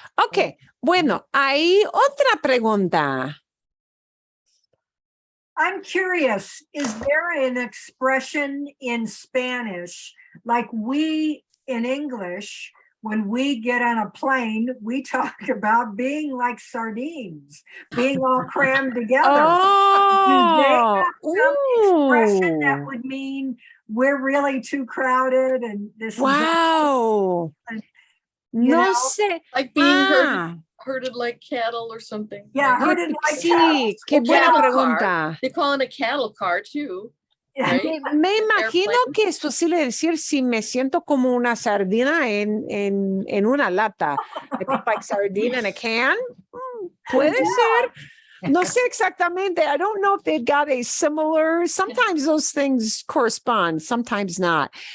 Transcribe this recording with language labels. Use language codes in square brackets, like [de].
[es] Ok, bueno, hay otra pregunta. [en] I'm curious, is there an expression in Spanish, like we in English, when we get on a plane, we talk about being like sardines, being all crammed together. Do they have some expression that would mean we're really too crowded and this is [es] Wow. No sé. [en] Like being herded like cattle or something. Yeah, herded like [es] sí, qué buena pregunta. [en] Car. They call it a cattle car too. Right? [es] Me imagino que es posible decir si me siento como una sardina en una lata. [en] I think like sardine in a can. [es] Puede ser. No sé exactamente. [en] I don't know if they've got a similar, sometimes those things correspond, sometimes not.